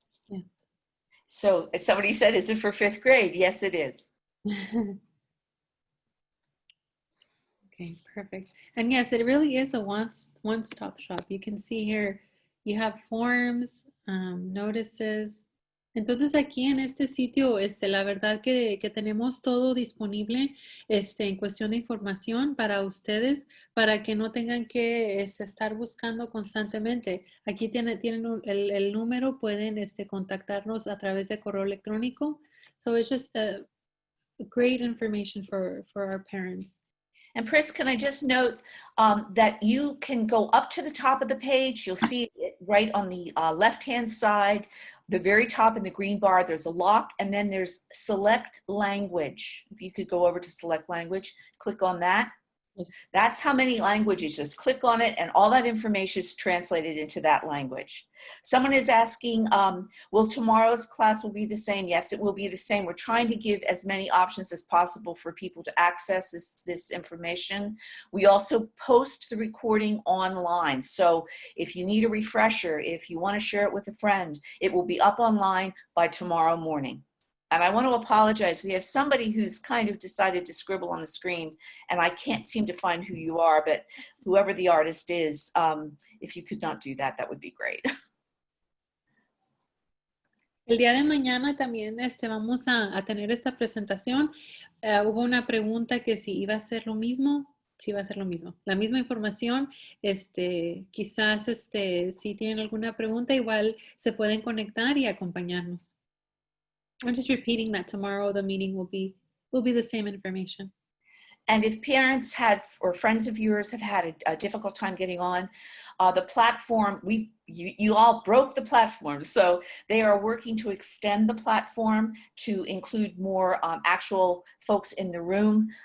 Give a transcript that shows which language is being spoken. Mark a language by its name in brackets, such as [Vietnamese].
[English] Yeah. So somebody said, is it for 5th grade? Yes, it is. Okay, perfect. And yes, it really is a one-stop shop. You can see here, you have forms, notices. [Spanish] Entonces aquí en este sitio, la verdad que tenemos todo disponible en cuestión de información para ustedes, para que no tengan que estar buscando constantemente. Aquí tienen el número, pueden contactarnos a través de correo electrónico. [English] So it's just great information for our parents. And Pris, can I just note that you can go up to the top of the page. You'll see it right on the left-hand side, the very top in the green bar, there's a lock, and then there's select language. If you could go over to select language, click on that. Yes. That's how many languages. Just click on it and all that information is translated into that language. Someone is asking, will tomorrow's class will be the same? Yes, it will be the same. We're trying to give as many options as possible for people to access this information. We also post the recording online. So if you need a refresher, if you want to share it with a friend, it will be up online by tomorrow morning. And I want to apologize. We have somebody who's kind of decided to scribble on the screen, and I can't seem to find who you are, but whoever the artist is, if you could not do that, that would be great. [Spanish] El día de mañana también vamos a tener esta presentación. Hubo una pregunta que si iba a ser lo mismo. Sí, va a ser lo mismo. La misma información. Quizás si tienen alguna pregunta, igual se pueden conectar y acompañarnos. [English] I'm just repeating that tomorrow the meeting will be the same information. And if parents or friends of yours have had a difficult time getting on the platform, you all broke the platform. So they are working to extend the platform to include more actual folks in the room.